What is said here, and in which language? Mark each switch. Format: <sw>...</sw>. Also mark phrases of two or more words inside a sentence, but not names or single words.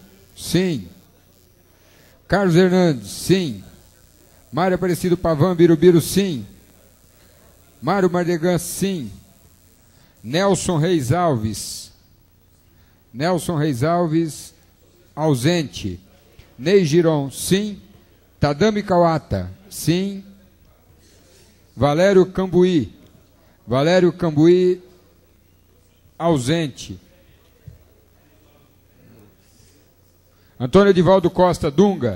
<pt>Sim. Carlos Hernandes. Sim. Mário Aparecido Pavan Birubiru. Sim. Mário Mardegan. Sim. Nelson Reis Alves. Nelson Reis Alves, ausente. Ney Giron. Sim. Tadami Kawata. Sim. Valério Cambuí. Valério Cambuí, ausente. Antônio Edivaldo Costa Dunga.</pt>